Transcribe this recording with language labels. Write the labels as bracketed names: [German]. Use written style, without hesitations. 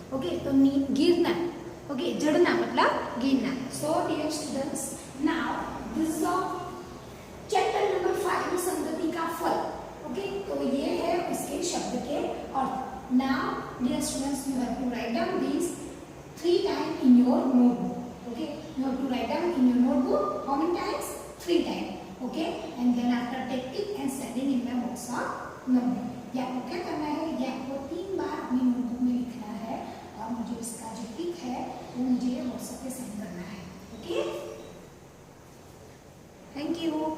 [Hindi] Okay, तो गिरना, okay, झड़ना मतलब गिरना। [English] so dear students, now this is chapter number 5, [Hindi] संगति का फल। ओके, तो ये है उसके शब्द के अर्थ। [English] Now dear students, you have to write down this 3 times in your notebook. Okay, you have to write down in your notebook how many times? 3 times. Okay, and then after taking and sending in the box of notebook. [Hindi] ये आपको क्या करना है, ये आपको 3 बार अपनी notebook में लिखना है, और मुझे इसका जो पिक है वो मुझे व्हाट्सएप पे सेंड करना है। [English] Okay, thank you.